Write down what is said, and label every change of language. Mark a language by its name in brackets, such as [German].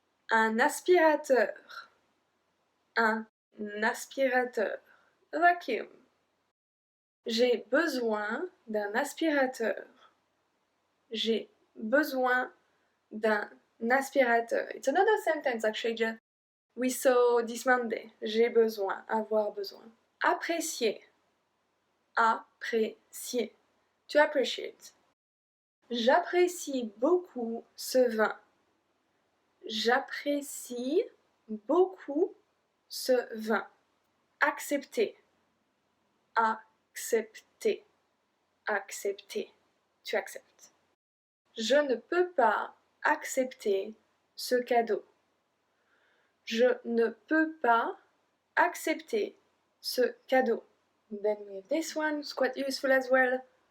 [French] Un aspirateur. Un aspirateur. [English] A vacuum. [French] J'ai besoin d'un aspirateur. J'ai besoin d'un aspirateur. [English] It's another sentence actually we saw this Monday. [French] J'ai besoin, avoir besoin. Apprécier. Apprécier. [English] To appreciate. [French] J'apprécie beaucoup ce vin. J'apprécie beaucoup ce vin. Accepter. Accepter. Accepter. [English] To accept. [French] Je ne peux pas accepter ce cadeau. Je ne peux pas accepter ce cadeau. [English] Then we have this one, it's quite useful as well.